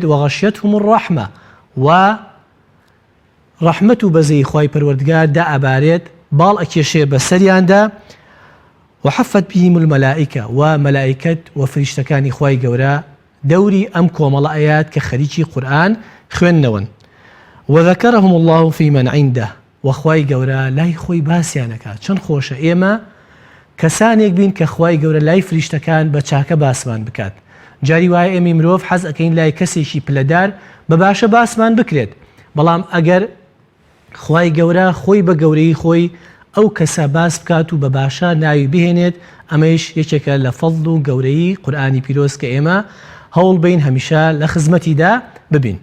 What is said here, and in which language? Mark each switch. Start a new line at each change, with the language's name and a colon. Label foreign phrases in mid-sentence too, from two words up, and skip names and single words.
Arabic: وەغەشیەتهم الرەحمە،
Central Kurdish: و ڕەحمەت و بەزەی خوای پەروەردگار دا ئەبارێت، باڵ ئەکێشێ بەسەریاندا.
Arabic: وحەفەت بهم المەلائکە،
Central Kurdish: و مەلائکەت و فریشتەکانی خوای گەورە دەوری ئەم کۆمەڵە ئەیات کە خەریکی قورئان خوێندنەوەن.
Arabic: وذەکەرهم الله فی من عنده،
Central Kurdish: وخوای گەورە لای خۆی باسییانەکات. چەند خۆشە ئێمە کەسانێک بین کە خوای گەورە لای فریشتەکان بە چاکە باسمان بکات. جاری وایە ئێمە مرۆڤ حەز ئەکەین لای کەسێکی پلەدار بە باشە باسمان بکرێت، بەڵام ئەگەر خوای گەورە خۆی بە گەورەی خۆی ئەو کەسە باس بکات و بە باشە ناوی بهێنێت، ئەمەش یەکێکە لە فەضل و گەورەی قورئانی پیرۆز کە ئێمە هەوڵ بین هەمیشە لە خزمەتیدا ببین.